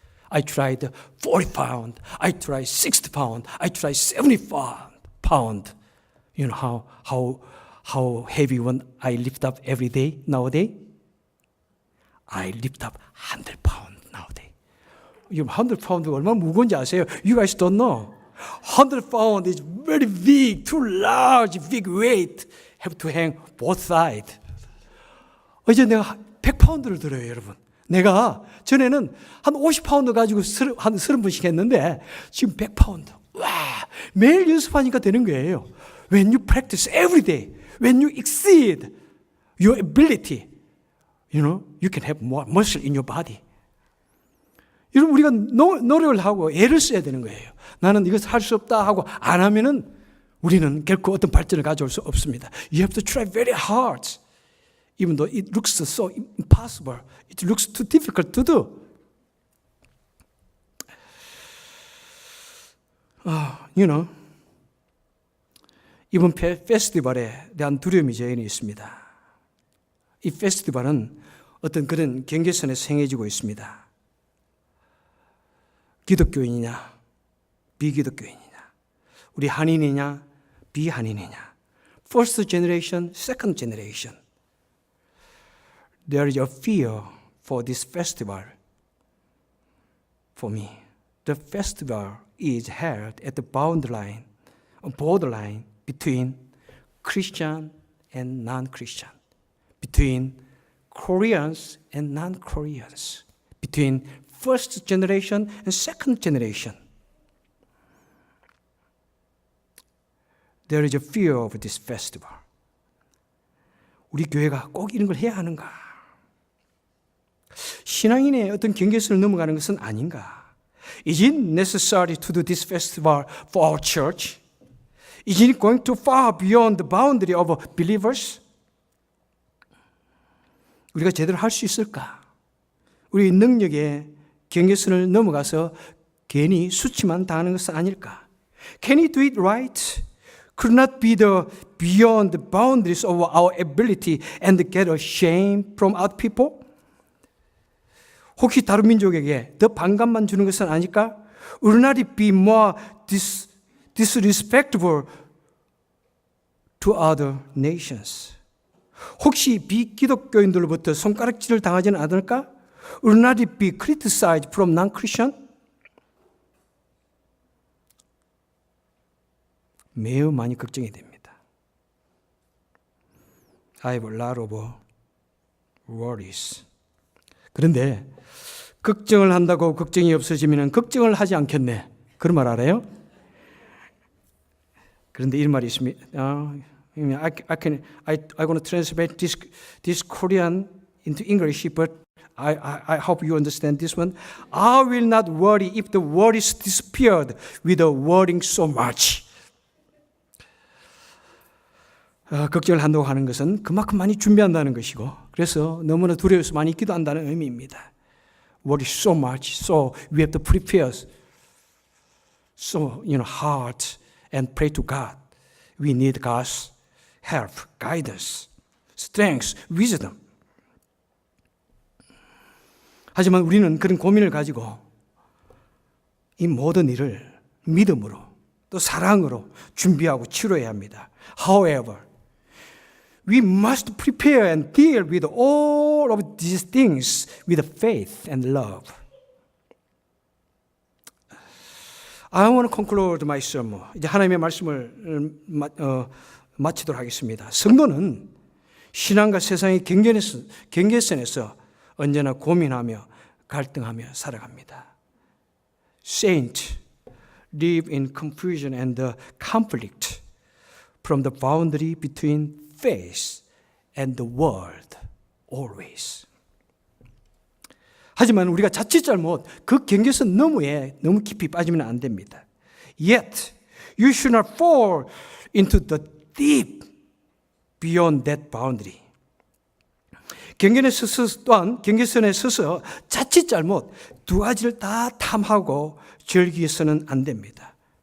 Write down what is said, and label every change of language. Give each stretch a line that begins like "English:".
English: I tried 40 pounds. I tried 60 pounds. I tried 75 pounds. You know how heavy one I lift up every day nowadays? I lift up 100 pounds nowadays. 100 pounds
Korean: 얼마나 무거운지 아세요?
English: You guys don't know. 100 pounds is very big, too large, big weight. Have to hang both sides.
Korean: 어제 내가 100파운드를 들어요, 여러분. 내가 전에는 한 50파운드 가지고 한 30분씩 했는데 지금 100파운드. 와, 매일 연습하니까 되는 거예요.
English: When you practice every day, when you exceed your ability, you can have more muscle in your body.
Korean: 여러분, 우리가 노력을 하고 애를 써야 되는 거예요. 나는 이것을 할 수 없다 하고 안 하면은 우리는 결코 어떤 발전을 가져올 수 없습니다.
English: You have to try very hard. Even though it looks so impossible, it looks too difficult to do.
Korean: 이번 페스티벌에 대한 두려움이 저에게 있습니다. 이 페스티벌은 어떤 그런 경계선에서 행해지고 있습니다. 기독교인이냐, 비기독교인이냐, 우리 한인이냐, 비한인이냐,
English: first generation, second generation. There is a fear for this festival. For me, the festival is held at the borderline between Christian and non-Christian, between Koreans and non-Koreans, between first generation and second generation. There is a fear of this festival.
Korean: 우리 교회가 꼭 이런 걸 해야 하는가? 신앙인의 어떤 경계선을 넘어가는 것은 아닌가?
English: Is it necessary to do this festival for our church? Is it going too far beyond the boundary of believers?
Korean: 우리가 제대로 할 수 있을까? 우리 능력의 경계선을 넘어가서 괜히 수치만 당하는 것은 아닐까?
English: Can we do it right? Could not be beyond the boundaries of our ability and get a shame from other people?
Korean: 혹시 다른 민족에게 더 반감만 주는 것은 아닐까?
English: Would not it be more disrespectful to other nations?
Korean: 혹시 비기독교인들로부터 손가락질을 당하지는 않을까?
English: Would not it be criticized from non-Christian?
Korean: 매우 많이 걱정이 됩니다.
English: I have a lot of worries.
Korean: 그런데 걱정을 한다고 걱정이 없어지면 걱정을 하지 않겠네. 그런 말 알아요? 그런데 이런 말이 있습니다.
English: I want to translate this Korean into English, but I hope you understand this one. I will not worry if the worries disappeared with worrying so much.
Korean: 걱정을 한다고 하는 것은 그만큼 많이 준비한다는 것이고, 그래서 너무나 두려워서 많이 기도한다는 의미입니다.
English: Worry so much, so we have to prepare so hard and pray to God. We need God's help, guidance, strength, wisdom.
Korean: 하지만 우리는 그런 고민을 가지고 이 모든 일을 믿음으로 또 사랑으로 준비하고 치료해야 합니다.
English: However, we must prepare and deal with all of these things with faith and love. I want to conclude my sermon.
Korean: 이제 하나님의 말씀을 마치도록 하겠습니다. 성도는 신앙과 세상의 경계선에서 언제나 고민하며 갈등하며 살아갑니다.
English: Saints live in confusion and conflict from the boundary between faith and the world always.
Korean: 하지만 우리가 자칫 잘못 그 경계선 너머에 너무 깊이 빠지면 안 됩니다.
English: Yet you should not fall into the deep beyond that boundary.
Korean: 경계선에 서서 자칫 잘못 두 가지를 다 탐하고 즐기서는 안 됩니다.